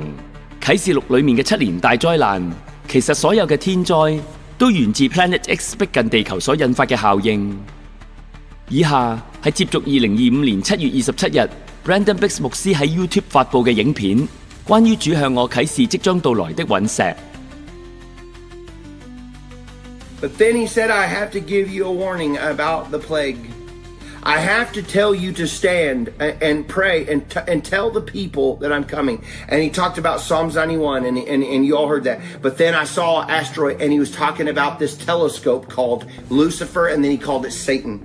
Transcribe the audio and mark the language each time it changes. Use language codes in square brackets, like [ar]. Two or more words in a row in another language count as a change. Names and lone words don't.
[yue] 啟示錄裏面嘅7年大災難，其實所有嘅天災都源自 Planet X 逼近地球所引發嘅效應。以下係接續2025年7月27日 Brandon Biggs 牧師喺 YouTube 發佈嘅影片，關於主向我啟示即將到來的隕石。 [en] But then he said, I have to give you a warning about the plague. I have to tell you to stand and pray and tell the people that I'm coming. And he talked about Psalms 91, and you all heard that. But then I saw an asteroid, and he was talking about this telescope called Lucifer, and then he called it Satan.